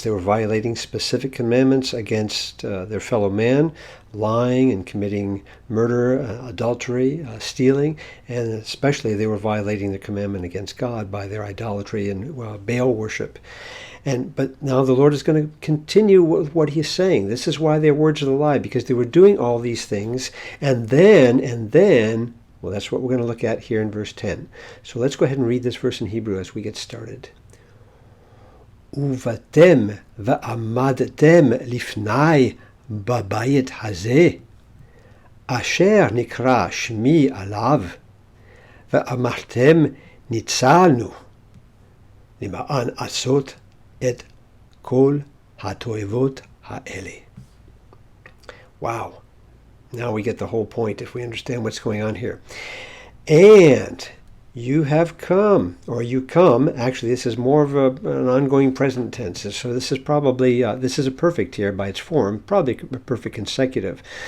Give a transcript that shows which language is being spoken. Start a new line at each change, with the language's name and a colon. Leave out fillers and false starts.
English: They were violating specific commandments against their fellow man, lying and committing murder, adultery, stealing, and especially they were violating the commandment against God by their idolatry and Baal worship. But now the Lord is going to continue with what he's saying. This is why they're words of the lie, because they were doing all these things, and then, well, that's what we're going to look at here in verse 10. So let's go ahead and read this verse in Hebrew as we get started.
Hebrew: ובאתם ועמדתם לפני בבית הזה, אשר נקרא שמי עליו, ואמרתם ניצלנו, למען עשות את כל התועבות האלה.
English: Wow. Now we get the whole point if we understand what's going on here. And you have come, or you come. Actually, this is more of an ongoing present tense. So this is probably, this is a perfect here by its form, probably a perfect consecutive.